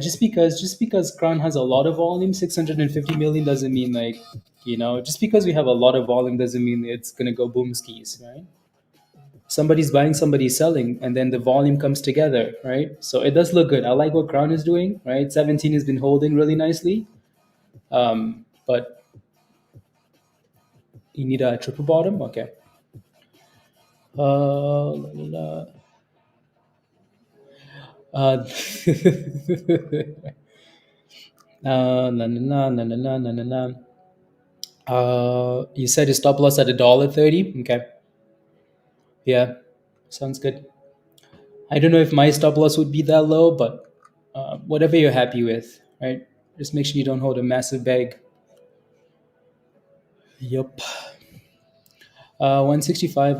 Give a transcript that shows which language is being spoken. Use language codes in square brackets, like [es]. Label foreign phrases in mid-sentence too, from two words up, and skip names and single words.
[en] Just because Crown has a lot of volume, 650 million doesn't mean like, just because we have a lot of volume doesn't mean it's gonna go boom skis, right? Somebody's buying, somebody's selling, and then the volume comes together, right? So it does look good. I like what Crown is doing, right? 17 has been holding really nicely. But you need a triple bottom, okay. La, la, uh, na, na, na, na, na, na, na, na. You said you stop loss at $1.30, okay. Yeah, sounds good. I don't know if my stop loss would be that low, but whatever you're happy with, right? Just make sure you don't hold a massive bag. Yup. 165.